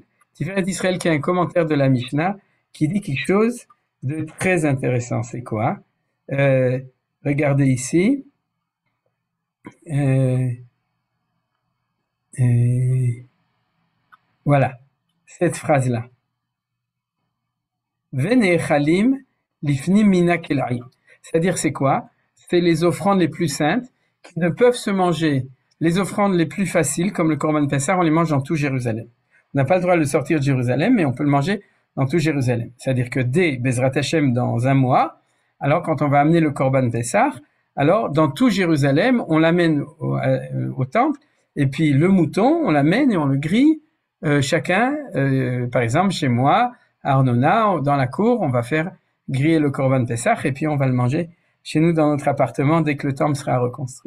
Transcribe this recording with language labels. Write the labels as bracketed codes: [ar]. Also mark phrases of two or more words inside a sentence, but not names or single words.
[fr] Tiferet Israël qui a un commentaire de la Mishnah qui dit quelque chose de très intéressant. C'est quoi? Regardez ici. Voilà, cette phrase-là. [he] ונאכלים לפנים מן הקלעים. [fr] C'est-à-dire, c'est quoi? C'est les offrandes les plus saintes qui ne peuvent se manger. Les offrandes les plus faciles, comme le [he] קרבן פסח, [fr] on les mange dans tout Jérusalem. On n'a pas le droit de le sortir de Jérusalem, mais on peut le manger dans tout Jérusalem. C'est-à-dire que dès [he] בעזרת השם, [fr] dans un mois, alors quand on va amener le [he] קרבן פסח, [fr] alors dans tout Jérusalem, on l'amène au temple, et puis le mouton, on l'amène et on le grille, chacun, par exemple, chez moi, à Arnona, dans la cour, on va faire griller le [he] קרבן פסח, [fr] et puis on va le manger chez nous dans notre appartement dès que le temple sera reconstruit.